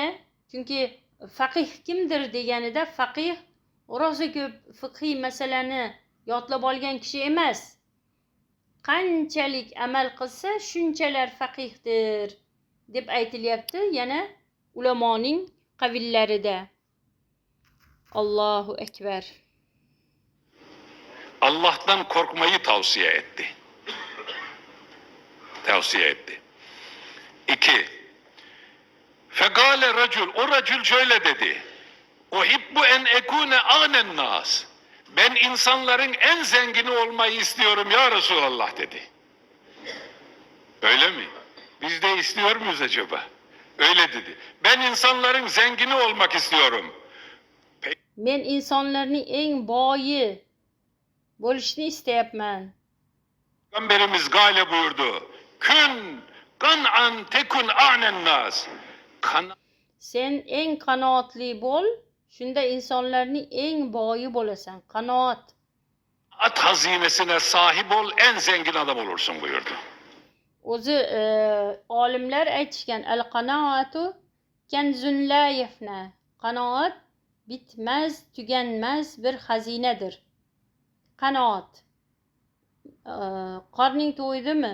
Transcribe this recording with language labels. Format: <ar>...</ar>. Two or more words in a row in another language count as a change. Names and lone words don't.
<uz>Chunki faqih kimdir deganida faqih rosa ko'p fiqhiy masalani yodlab olgan kishi emas. Qanchalik amal qilsa shunchalar faqihdir deb aytilyapti yana ulamoning qavillarida.</uz> <ar>الله أكبر.</ar> <tr>Allah'tan korkmayı tavsiye etti. Tavsiye etti. 2.</tr> <ar>فقال رجل,</ar> <tr>o racul şöyle dedi.</tr> <ar>أحب أن أكون أغنى الناس.</ar> <tr>Ben insanların en zengini olmayı istiyorum</tr> <ar>يا رسول الله</ar> <tr>dedi. Öyle mi? Biz de istiyor muyuz acaba? Öyle dedi. Ben insanların zengini olmak istiyorum.</tr> <uz>Men insonlarning eng boyi bo'lishni istayapman.</uz> <tr>Peygamberimiz gale buyurdu.</tr> <ar>كن قانعا تكن أغنى الناس.</ar> <uz>Sen eng qanoatli bo'l, shunda insonlarning eng boyi bo'lasan. Qanoat.</uz> <tr>At hazinesine sahip ol, en zengin adam olursun buyurdu.</tr> <uz>O'zi olimlar aytishgan</uz> <ar>القناعة كنز لا يفنى.</ar> <uz>Qanoat bitmaz, tuganmas bir xazinadir. Qanoat. Qorning to'ydimi?</uz>